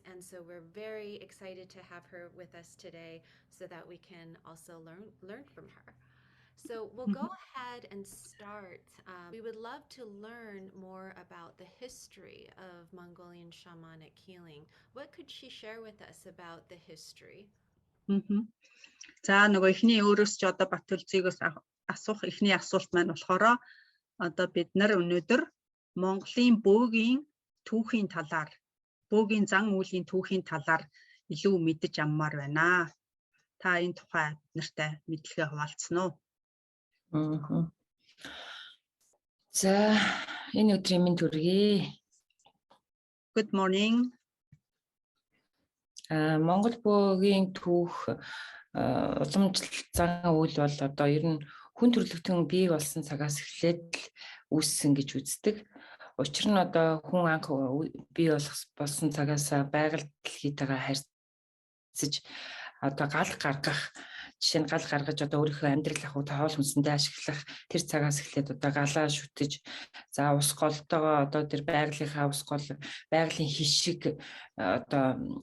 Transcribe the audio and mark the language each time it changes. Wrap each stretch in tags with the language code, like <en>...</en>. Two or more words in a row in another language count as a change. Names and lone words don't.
<en>And so we're very excited to have her with us today so that we can also learn from her. So we'll go ahead and start. We would love to learn more about the history of Mongolian shamanic healing. What could she share with us about the history?</en> <mn>За нөгөө эхний өөрөөс ч одоо Батүлзийгээс асуух эхний асуулт маань болохоор одоо бид нар өнөөдөр Монголын бөөгийн түүхийн талаар, бөөгийн зан үйлийн түүхийн талаар илүү мэдэж аммаар байна. Та энэ тухай нартай мэдлэгээ хуваалцсан уу? За энэ өдрийн минь төргий.</mn> <en>Good morning.</en> <mn>Монгол бөөгийн түүх уламжлалт зан үйл бол одоо ер нь хүн төрөлхтөн бий болсон цагаас эхлээд үүссэн гэж үздэг. Учир нь одоо хүн анх бий болсон цагаас байгаль дэлхийтэйгээ харьцаж одоо гал гаргах, жишээ нь гал гаргаж одоо өөрийнхөө амьдрал ахуй хоол хүнсэндээ ашиглах тэр цагаас эхлээд одоо галаа шүтэж, за ус голтойгоо одоо тэр байгалийнхаа ус гол байгалийн хишиг одоо</mn>